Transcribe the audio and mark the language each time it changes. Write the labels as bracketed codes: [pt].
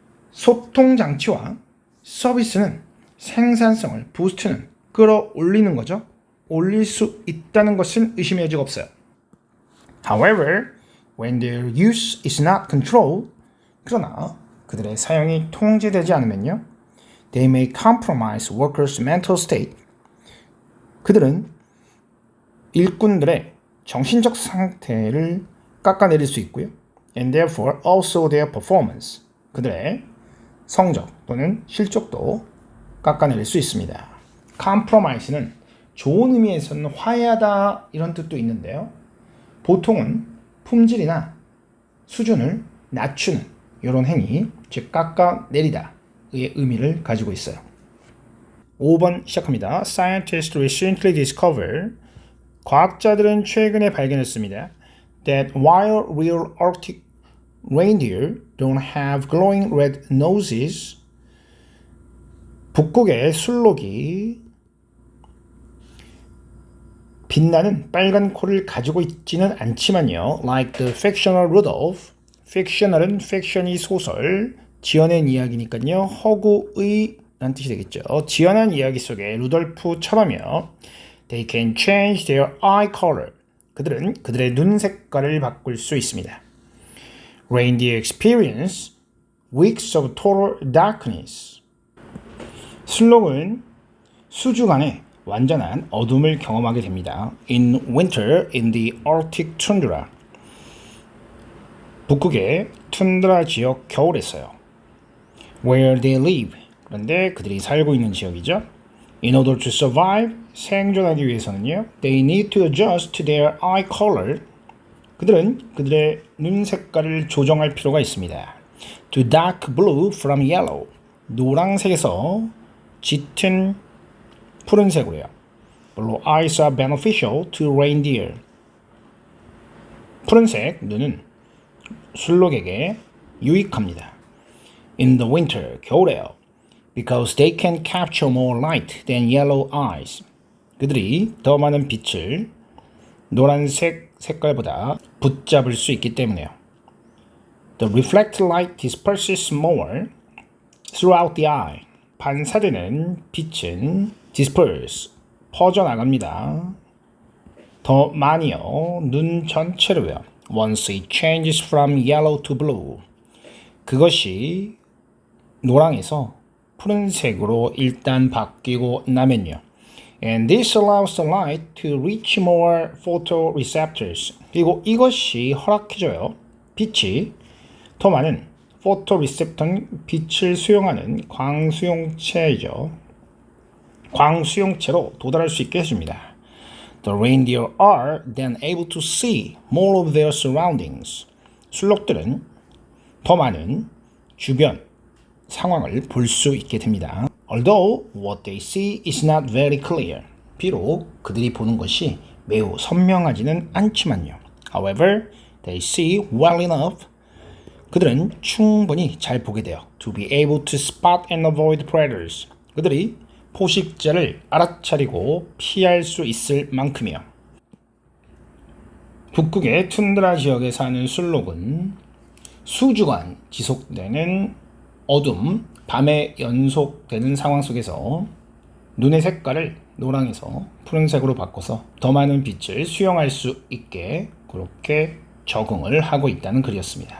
[ko] 소통 장치와 서비스는 생산성을 부스트는 끌어올리는 거죠. 올릴 수 있다는 것은 의심의 여지가 없어요. [en] However, when their use is not controlled, [ko] 그러나 그들의 사용이 통제되지 않으면요. [en] They may compromise workers' mental state. [ko] 그들은 일꾼들의 정신적 상태를 깎아내릴 수 있고요. [en] And therefore also their performance. [ko] 그들의 성적 또는 실적도 깎아내릴 수 있습니다. compromise는 좋은 의미에서는 화해하다 이런 뜻도 있는데요. 보통은 품질이나 수준을 낮추는 이런 행위, 즉 깎아내리다의 의미를 가지고 있어요. 5번 시작합니다. [en] Scientists recently discovered [ko] 과학자들은 최근에 발견했습니다. [en] That while real Arctic reindeer don't have glowing red noses, [ko] 북극의 술록이 빛나는 빨간 코를 가지고 있지는 않지만요. [en] Like the fictional Rudolph. [ko] fictional은 fiction이 소설, 지어낸 이야기니까요. 허구의 라는 뜻이 되겠죠. 지어낸 이야기 속에 루돌프처럼요. [en] They can change their eye color. [ko] 그들은 그들의 눈 색깔을 바꿀 수 있습니다. [en] Reindeer experience weeks of total darkness. [ko] 술록은 수주간에 완전한 어둠을 경험하게 됩니다. [en] In winter in the Arctic tundra. [ko] 북극의 툰드라 지역 겨울에서요. [en] Where they live. [ko] 그런데 그들이 살고 있는 지역이죠. [en] In order to survive. [ko] 생존하기 위해서는요. [en] They need to adjust their eye color. [ko] 그들은 그들의 눈 색깔을 조정할 필요가 있습니다. [en] To dark blue from yellow. [ko] 노란색에서 짙은 푸른색으로요. [en] Blue eyes are beneficial to reindeer. [ko] 푸른색 눈은 술록에게 유익합니다. [en] In the winter, [ko] 겨울에요. [en] Because they can capture more light than yellow eyes. [ko] 그들이 더 많은 빛을 노란색 색깔보다 붙잡을 수 있기 때문에요. [en] The reflected light disperses more throughout the eye. [ko] 반사되는 빛은 disperse, 퍼져나갑니다. 더 많이요. 눈 전체로요. Once it changes from yellow to blue. 그것이 노랑에서 푸른색으로 일단 바뀌고 나면요. [en] And this allows the light to reach more photoreceptors. [ko] 그리고 이것이 허락해줘요. 빛이 더 많은 photoreceptor는 빛을 수용하는 광수용체이죠. 광수용체로 도달할 수 있게 해줍니다. [en] The reindeer are then able to see more of their surroundings. [ko] 술록들은 더 많은 주변 상황을 볼 수 있게 됩니다. [en] Although what they see is not very clear. [ko] 비록 그들이 보는 것이 매우 선명하지는 않지만요. [en] However, they see well enough. [ko] 그들은 충분히 잘 보게 돼요. [en] To be able to spot and avoid predators. [ko] 그들이 포식자를 알아차리고 피할 수 있을 만큼이요. 북극의 툰드라 지역에 사는 술록은 수주간 지속되는 어둠, 밤에 연속되는 상황 속에서 눈의 색깔을 노랑에서 푸른색으로 바꿔서 더 많은 빛을 수용할 수 있게 그렇게 적응을 하고 있다는 글이었습니다.